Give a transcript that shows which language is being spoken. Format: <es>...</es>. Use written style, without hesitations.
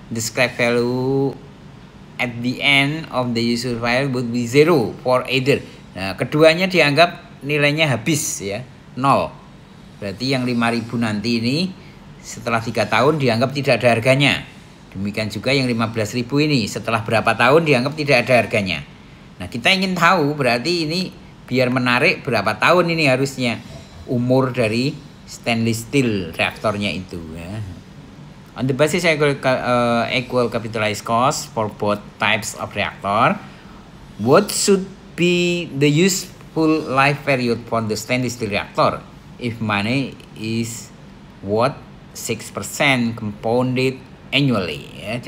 <en>The scrap value at the end of the useful life would be 0 for either.</en> <id>Nah, keduanya dianggap nilainya habis, ya, 0. Berarti yang 5.000 nanti ini setelah 3 tahun dianggap tidak ada harganya. Demikian juga yang 15.000 ini setelah berapa tahun dianggap tidak ada harganya. Nah, kita ingin tahu berarti ini biar menarik berapa tahun ini harusnya umur dari stainless steel reaktornya itu, ya.</id> <en>On the basis equal capitalized cost for both types of reactor, what should be the useful life period for the stainless steel reactor if money is worth 6% compounded annually, ya.</en>